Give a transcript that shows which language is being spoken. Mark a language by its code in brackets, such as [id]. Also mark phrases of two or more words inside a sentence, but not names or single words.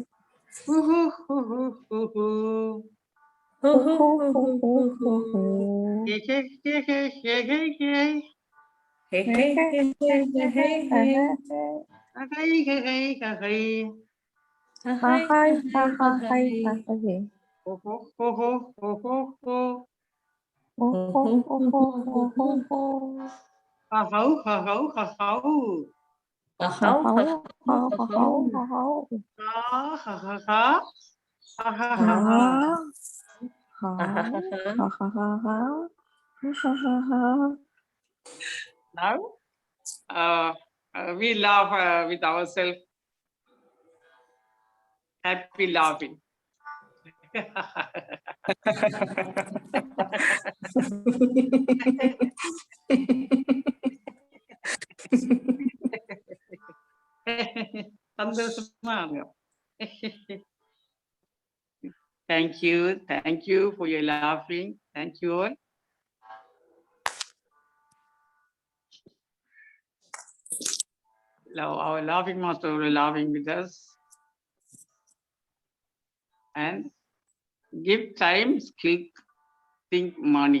[en] Hoo hoo hoo hoo hoo hoo. hoo, hoo, hoo, hoo, hoo, hoo. Hey hey hey hey hey hey hey. Hey, hey, hey, hey, hey, hey, hey. Hey hey hey hey hey. Hi, hi, hi, hi. Ho ho ho ho ho ho ho. Hoo, hoo, hoo, hoo, hoo, hoo. Ha ho ha ho ha ho. How, how, how, how. Ha ha ha ha. Ha ha ha ha, ha. Now, we laugh with ourselves, happy laughing. [ta] சந்தோஷமா இருங்க. [en] Thank you for your laughing. Thank you all. Now, our laughing master will be laughing with us. And give time, skill, think money.